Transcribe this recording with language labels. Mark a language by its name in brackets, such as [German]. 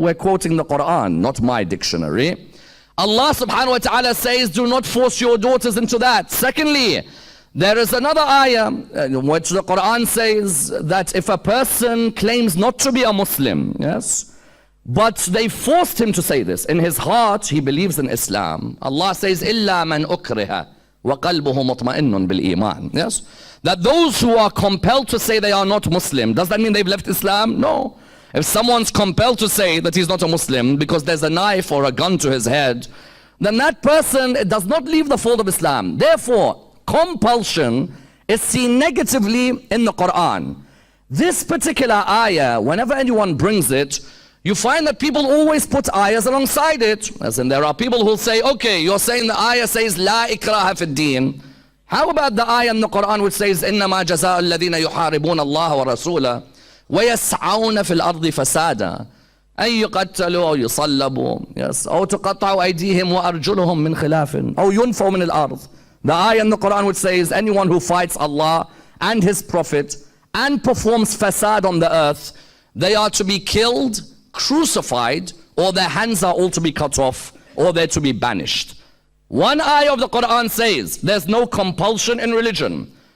[English] We're quoting the Quran, not my dictionary. Allah subhanahu wa ta'ala says, do not force your daughters into that. Secondly, there is another ayah in which the Quran says that if a person claims not to be a Muslim, yes, but they forced him to say this, in his heart he believes in Islam. Allah says, [Arabic] إِلَّا مَنْ أُكْرِهَ وَقَلْبُهُ مُطْمَئِنٌ بِالْإِيمَانِ. [English] Yes, that those who are compelled to say they are not Muslim, does that mean they've left Islam? No. If someone's compelled to say that he's not a Muslim because there's a knife or a gun to his head, then that person does not leave the fold of Islam. Therefore, compulsion is seen negatively in the Quran. This particular ayah, whenever anyone brings it, you find that people always put ayahs alongside it. As in, there are people who'll say, okay, you're saying the ayah says, [Arabic] La ikraha fi الدين. [English] How about the ayah in the Quran which says, [Arabic] إِنَّمَا جَزَاءُ الَّذِينَ يُحَارِبُونَ اللَّهَ وَرَسُولَهُ وَيَسْعَوْنَ فِي الْأَرْضِ فَسَادًا أن يقتلوا أو يصلبوا, yes, أو تقطعوا أيديهم وأرجلهم من خلاف أو ينفوا من الأرض. [English] The ayah in the Quran which says anyone who fights Allah and His Prophet and performs fasad on the earth, they are to be killed, crucified, or their hands are all to be cut off, or they're to be banished. One ayah of the Quran says there's no compulsion in religion.